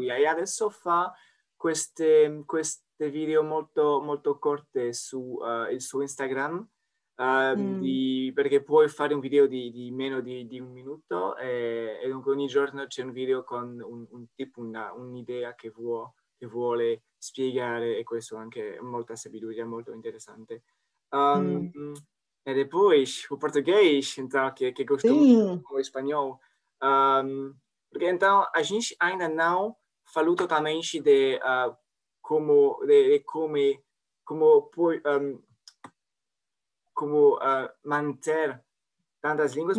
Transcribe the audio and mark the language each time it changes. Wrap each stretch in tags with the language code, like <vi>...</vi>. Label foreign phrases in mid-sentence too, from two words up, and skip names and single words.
<it>sabiduria e adesso fa queste video molto, molto corte su il suo Instagram, Mm, perché puoi fare un video di meno di un minuto e dunque ogni giorno c'è un video con un tipo, un'idea che vuole spiegare e questo anche molta sabiduria, molto interessante. Um, mm.</it> <pt>e depois, o português, então, que gostou muito Sim. do espanhol. Porque então, a gente ainda não falou totalmente de de como manter tantas línguas,</pt>